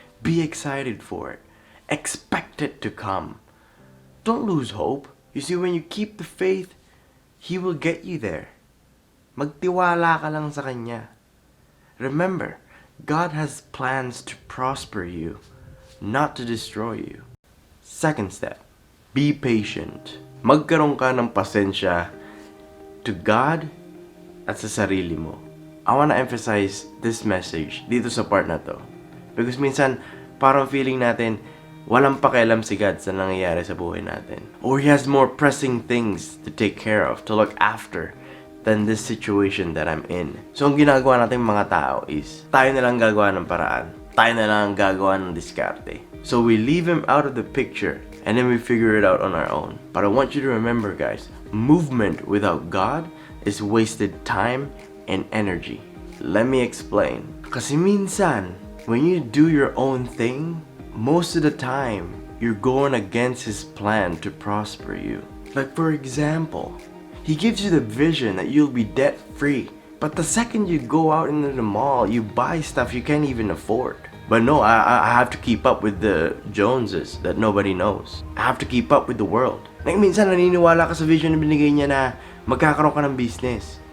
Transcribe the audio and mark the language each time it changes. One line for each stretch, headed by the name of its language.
English: Be excited for it. Expect it to come. Don't lose hope. You see, when you keep the faith, He will get you there.
Filipino: Magtiwala ka lang sa Kanya.
English: Remember, God has plans to prosper you, not to destroy you. Second step, be patient.
Filipino: Magkaroon ka ng pasensya to God at sa sarili mo.
English: I want to emphasize this message
Filipino: dito sa part na to.
English: Because
Filipino: minsan, parang feeling natin, walang pakialam si God sa nangyayari sa buhay natin.
English: Or He has more pressing things to take care of, to look after, than this situation that I'm in.
Filipino: So, ang ginagawa natin mga tao is, tayo na lang gagawa ng paraan. Tayo na lang gagawa ng diskarte.
English: So, we leave Him out of the picture, and then we figure it out on our own. But I want you to remember, guys, movement without God is wasted time and energy. Let me explain.
Filipino: Kasi minsan,
English: when you do your own thing, most of the time, you're going against His plan to prosper you. Like for example, He gives you the vision that you'll be debt-free But the second you go out into the mall, you buy stuff you can't even afford. But no, I have to keep up with the Joneses that nobody knows. I have to keep up with the world.
Filipino: Like minsan naniniwala ka sa vision na binigay niya na magkakaroon ka ng business.